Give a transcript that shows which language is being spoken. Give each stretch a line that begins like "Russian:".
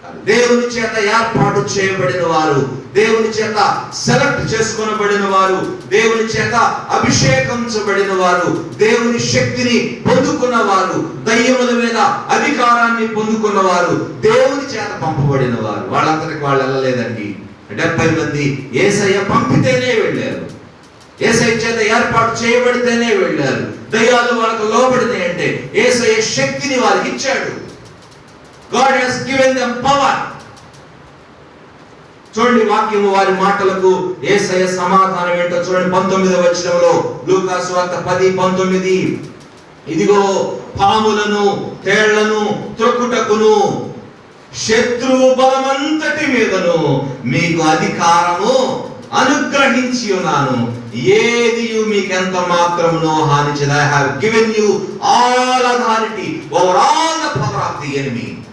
Telugu: దేవుని చేత ఏర్పాటు చేయబడిన వారు, దేవుని చేత సెలెక్ట్ చేసుకొనబడిన వారు, దేవుని చేత అభిషేకించబడిన వారు, దేవుని శక్తిని పొందుకున్న వారు, దయ్యముల మీద అధికారాన్ని పొందుకున్న వారు, దేవుని చేత పంపబడిన వారు. వాళ్ళందరికి వాళ్ళు వెళ్ళలేదండి. 70 మంది యేసయ్య పంపితేనే వెళ్ళారు. యేసయ్య చేత ఏర్పాటు చేయబడితేనే వెళ్ళారు. దయ్యాలు వాళ్ళకు లోబడినాయి అంటే యేసయ్య శక్తిని వారికి ఇచ్చాడు.
English: God has given them power.
Telugu: చూడండి వాక్యము వారి మాటలకు యేసయ్య సమాధానం ఏంటో చూడండి. 19వ వచనంలో, లూకా సువార్త 10:19, ఇదిగో పాములను తేళ్లను త్రొక్కుటకును శత్రువు బలమంతటి మీదను మీకు అధికారము అనుగ్రహించి ఉన్నాను, ఏది మీకెంత మాత్రమునో హాని చేయదు.
English: I have given you all authority over all the power of the enemy.